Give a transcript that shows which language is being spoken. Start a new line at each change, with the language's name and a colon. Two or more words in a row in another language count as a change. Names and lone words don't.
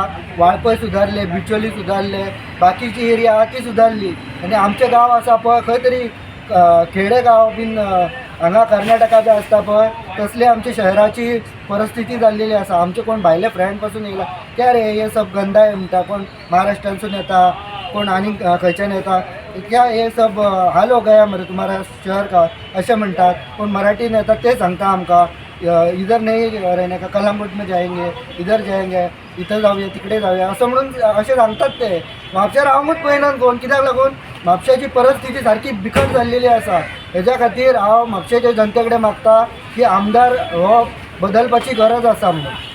Konkani: वाळपय सुदारले बिचोली सुदारले बाकीची एरिया आहा ती सुदारली आनी आमचे गांव आसा पळय खंय तरी खेडे गांव बीन हांगा कर्नाटका जे आसता पळय तसले आमच्या शहराची परिस्थिती जाल्लेली आसा आमचे कोण भायले फ्रेंड पासून येयला
Hindi: क्या रे हे सब गंदाय
Konkani: म्हणटा कोण महाराष्ट्रांसून येता कोण आनी खंयच्यान येता
Hindi: क्या हे सब हाल हो गया मरे तुम्हारा शहर का
Konkani: असे म्हणतात कोण मराठीन येतात ते सांगता आमकां
Hindi: इधर नाही रहने का कलामगुट में जाएंगे इधर जाएंगे
Marathi: इथं जाऊया तिकडे जाऊया असं म्हणून
Konkani: असे सांगतात ते म्हापशा रावंकूच पळयनात कोण कित्याक लागून म्हापशाची परिस्थिती सारकी बिकट जाल्लेली आसा हेज्या खातीर हांव म्हापशेच्या जनते कडेन मागता की आमदार हो बदलपाची गरज आसा म्हणून